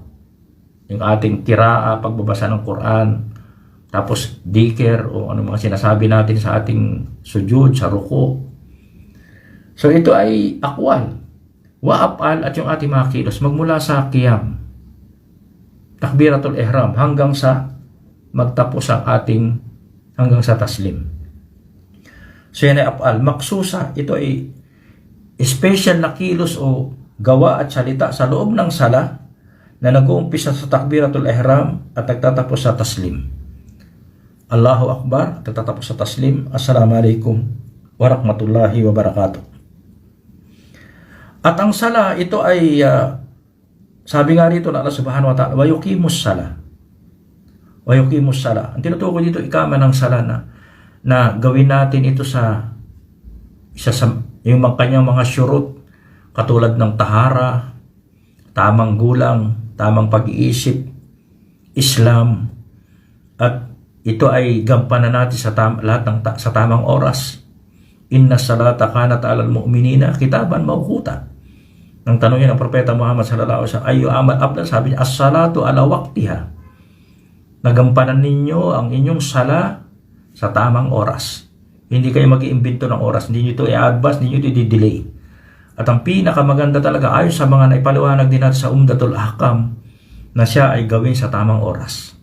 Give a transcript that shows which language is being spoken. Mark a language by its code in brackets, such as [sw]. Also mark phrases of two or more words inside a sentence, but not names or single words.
[tl] Yung ating kiraa, pagbabasa ng Quran, tapos dhikr o ano mga sinasabi natin sa ating sujud, sa ruku. So ito ay [ar] أقوال وأفعال, [tl] at yung ating mga kilos magmula sa qiyam, [ar] تكبيرة الإحرام, [tl] hanggang sa magtapos ang ating, hanggang sa taslim. So yan ay af'al. Maksusa, ito ay special na kilos o gawa at salita sa loob ng sala na nag-uumpisa sa [ar] تكبيرة الإحرام [tl] at nagtatapos sa taslim. [ar] الله أكبر, [tl] nagtatapos sa taslim. [ar] السلام عليكم ورحمة الله وبركاته. [tl] At ang sala, ito ay sabi nga rito na [ar] الله سبحانه وتعالى ويقيمون الصلاة. ويقيمون الصلاة. [tl] Ang tinutukoy dito, ikama ng sala na gawin natin ito sa yung kanyang mga syurut, katulad ng tahara, tamang gulang, tamang pag-iisip, Islam, at ito ay gampanan natin sa sa tamang oras. [ar] إن الصلاة كانت على المؤمنين كتابا موقوتا. [tl] Nang tanongin ng propeta Muhammad [ar] صلى الله عليه وسلم أي العمل أفضل, [tl] sabi niya, [ar] الصلاة على وقتها. [tl] Nagampanan ninyo ang inyong sala sa tamang oras. Hindi kayo mag-iimbento ng oras, hindi niyo ito i-advance, hindi niyo ito i-delay. At ang pinakamaganda talaga ayon sa mga naipaliwanag din natin sa Umdatul Ahkam na siya ay gawin sa tamang oras.